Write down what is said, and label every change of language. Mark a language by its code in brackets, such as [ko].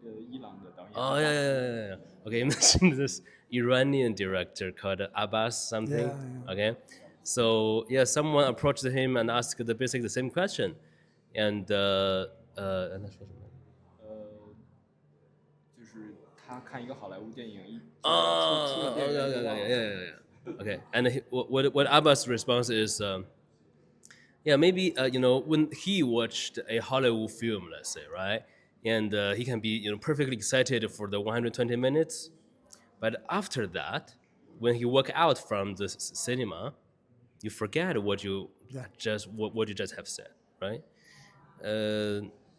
[zh] 伊朗的导演。 [en] Oh yeah. Okay, you mentioned this Iranian director called Abbas something. Yeah. Okay, so yeah, someone approached him and asked basically the same question, and [zh] 他说什么？就是他看一个好莱坞电影，出了电影院。 [en] Okay, and what Abbas' response is, maybe when he watched a Hollywood film, let's say, right, and he can be perfectly excited for the 120 minutes, but after that, when he walk out from the cinema, you forget what you just have said, right? And